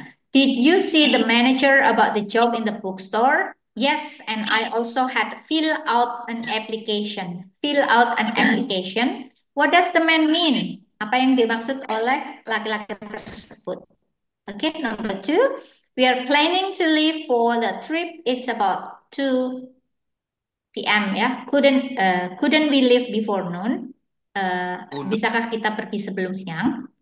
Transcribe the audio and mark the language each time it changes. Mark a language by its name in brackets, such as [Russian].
[English] Did you see the manager about the job in the bookstore? Yes, and I also had fill out an application. Fill out an application. What does the man mean? [Indonesian] Apa yang dimaksud oleh laki-laki tersebut? [English] Okay, number two. We are planning to leave for the trip. It's about 2 PM ya. Couldn't we leave before noon? [Indonesian] Bisakah kita pergi sebelum siang?